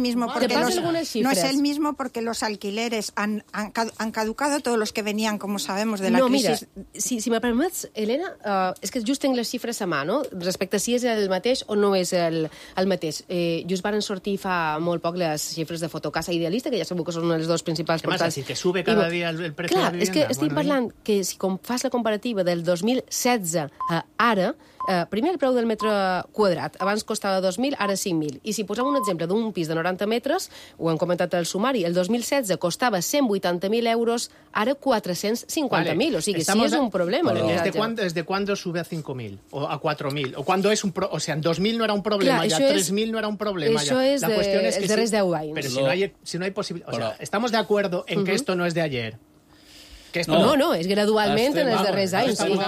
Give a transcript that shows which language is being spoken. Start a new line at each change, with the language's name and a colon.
Spanish: Porque no es el mismo porque los alquileres han caducado, todos los que venían, como sabemos, de la crisis.
Catalan: Mira, si me permets, Elena, és que just tinc les xifres a mà, no? Respecte a si és el mateix o no és el mateix. Just varen sortir fa molt poc les xifres de Fotocasa Idealista, que ja sabeu que són una de les dues principals portals. Què vas a dir, que sube cada dia el preu de la vivienda? Clar, és que estic parlant que si com fas la comparativa del 2016 a ara... Primer, el preu del metre quadrat. Abans costava 2.000, ara 5.000. I si posem un exemple d'un pis de 90 metres, ho hem comentat al sumari, el 2016 costava 180.000 euros, ara 450.000. Vale. O sigui, sí, és un problema. Des de quan sube a 5.000? O a 4.000? O quan és un problema? O sigui, en 2.000 no era un problema, clar, ja. 3.000 no era un problema, ja. Això és dels darrers 10 anys. Però si no hi ha possibilitat... O sigui,
Spanish: estamos de acuerdo en que esto no es de ayer.
Catalan: No, és gradualment en els darrers anys.